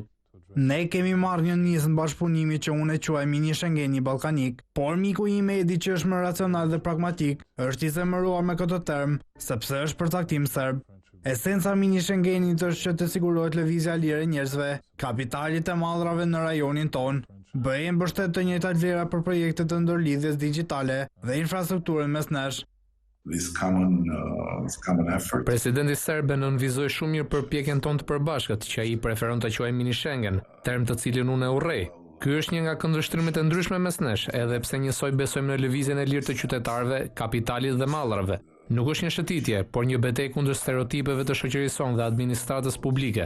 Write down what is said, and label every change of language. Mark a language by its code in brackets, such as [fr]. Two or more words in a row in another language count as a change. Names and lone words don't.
[sq] Ne kemi marrë një nisë në bashkëpunimi që unë e quaj mini Schengeni ballkanik, por miku im Edi që është më racional dhe pragmatik, është i zemëruar me këtë term, sepse është përcaktim serb. Esenca mini Schengenit është që të sigurohet lëvizja e lirë e njerëzve, kapitalit e mallrave në rajonin ton, bëjë mbështet të njëjtat vlera për projektet të ndërlidhjes digjitale dhe infrastrukturën mes nesh. [en] This common effort. [sq] Presidenti serb e nënvizoi shumë mirë përpjekjen tonë të përbashkët, që ai preferon ta quajë mini Schengen, term të cilin unë e urrej. Ky është një nga këndvështrimet e ndryshme mes nesh, edhe pse njësoj besojmë në lëvizjen e lirë të qytetarëve, kapitalit dhe mallrave. Nuk është një shëtitje, por një betejë kundër stereotipeve të shoqërisë sonë dhe administratës publike.